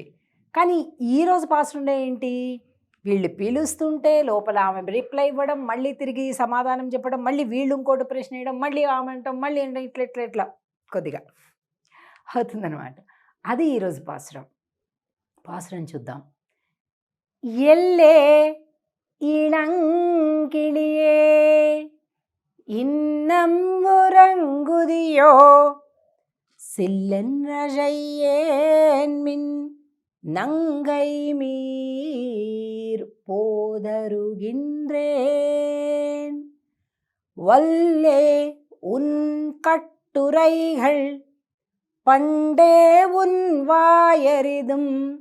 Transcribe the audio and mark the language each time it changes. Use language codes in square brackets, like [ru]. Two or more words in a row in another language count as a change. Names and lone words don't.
[te] కానీ ఈరోజు పాసురంలో ఏంటి, వీళ్ళు పిలుస్తుంటే లోపల ఆమె రిప్లై ఇవ్వడం, మళ్ళీ తిరిగి సమాధానం చెప్పడం, మళ్ళీ వీళ్ళు ఇంకోటి ప్రశ్న వేయడం, మళ్ళీ ఆమె అంటాం, మళ్ళీ ఇట్లా కొద్దిగా అవుతుందన్నమాట. అది ఈరోజు పాసురం చూద్దాం. [ta] எல்லே இளங்கிளியே இன்னம் உறங்குதியோ சில்லென்றழையேன் மின் நங்கை மீர் போதருகின்றேன் வல்லே உன் கட்டுரைகள் பண்டே உன் வாயறிதும்